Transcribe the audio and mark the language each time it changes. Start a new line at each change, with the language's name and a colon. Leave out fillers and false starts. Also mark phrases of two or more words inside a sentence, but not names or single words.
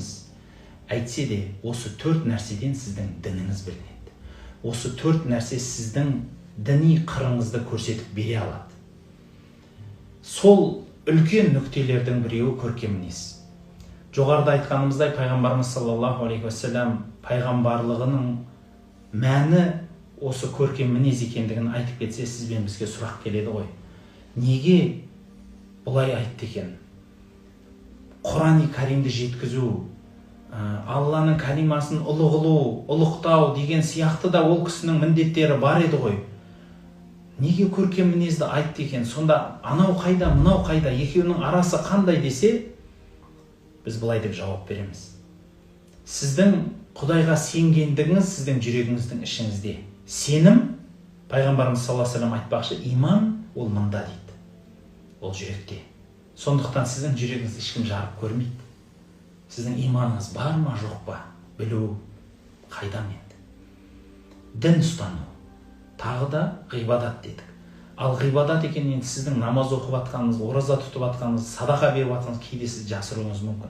Kazakh: Әйтсе де, осы 4 нәрседен сіздің дініңіз білінеді. Осы 4 нәрсе сіздің діни қырыңызды көрсетіп бере алады. Сол үлкен нүктелердің біреуі көркем мінез. Жоғарыда айтқанымыздай, пайғамбарымыз
Arabic: صلى الله عليه وسلم
Kazakh: пайғамбарлығының мәні осы көркем мінез екендігін айтып кетсе, сізбен бізге сұрақ келеді ғой. Неге бұлай айтты екен? Құран-ы Кәримді жеткізу, Алланың кәлимасын ұлы қылу, ұлықтау деген сияқты да ол кісінің міндеттері бар еді ғой. Неге көркем мінезді айтты екен? Сонда анау қайда, мынау қайда, екеуінің арасы қандай десе, біз былай деп жауап береміз. Сіздің Құдайға сенгендігіңіз сіздің жүрегіңіздің ішіңізде. Сенім, пайғамбарымыз
Arabic: صلى الله عليه وسلم
Kazakh: айтпақшы, иман ол мында дейді. Ол жүректе. Сондықтан сіздің жүрегіңізді ешкім жарып көрмейді. Сіздің иманыңыз бар ма, жоқ па? Білу қайдан енді? Дін ұстану. Тағы да ғибадат дедік. Ал ғибадат екен енді сіздің намаз оқып атқаныңыз, ораза тұтып атқаныңыз, садақа беріп атқаныңыз кейде сіз жасыруыңыз мүмкін.